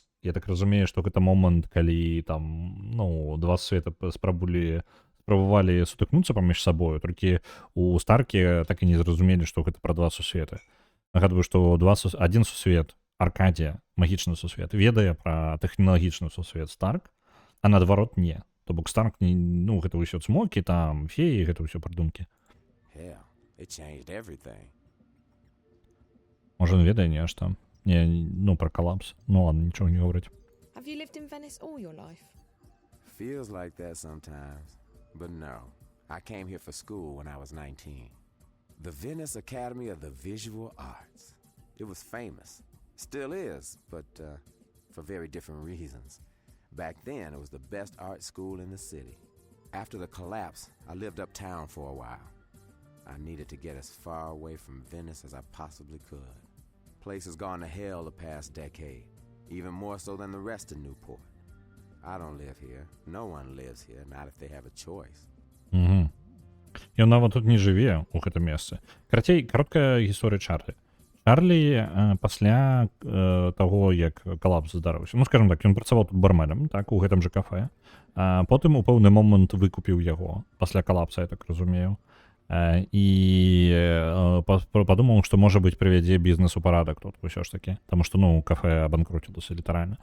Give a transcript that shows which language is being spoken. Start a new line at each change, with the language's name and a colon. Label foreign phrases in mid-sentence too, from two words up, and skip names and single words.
Belarusian: Я так разумею, што гэта момант, калі там, ну, два сусвета спрабавалі сутыкнуцца паміж сабою, толькі у Старкі так і не зразумелі, што гэта пра два сусветы. Нагадваю, што адзін сусвет, Аркадія, магічны сусвет, ведае пра тэхналагічны сусвет Старк, а наадварот не. То бок Старк, ну, гэта ўсё цмокі, там, феі, гэта ўсё прыдумкі.
English: Hell, it changed everything.
Belarusian: Можа, ведае нешта.
Russian: Не, ну, про коллапс. Ну ладно, ничего не говорить.
English: Have you lived in Venice all your life? Feels like that sometimes. But no. I came here for school when I was 19. The Venice Academy of the Visual Arts. It was famous. Still is, but for very different reasons. Back then, it was the best art school in the city. After the collapse, I lived uptown for a while. I needed to get as far away from Venice as I possibly could. Place has gone to hell the past decade, even more so than the rest of Newport. I don't live here. No one lives here, not if they have a choice.
Belarusian: Ён нават тут не жыве ў гэтым месцы. Карацей, кароткая гісторыя Чарлі. Чарлі пасля таго, як калапс здарыўся, ну, скажем так, ён працаваў тут барменам, так, у гэтым жа кафе, потым у пэўны момант выкупіў яго, пасля калапса, я так разумею, і падумаў, што, можа быць, прывядзе бізнес у парадак тут усё ж такі, таму што, ну, кафе абанкруцілася літаральна.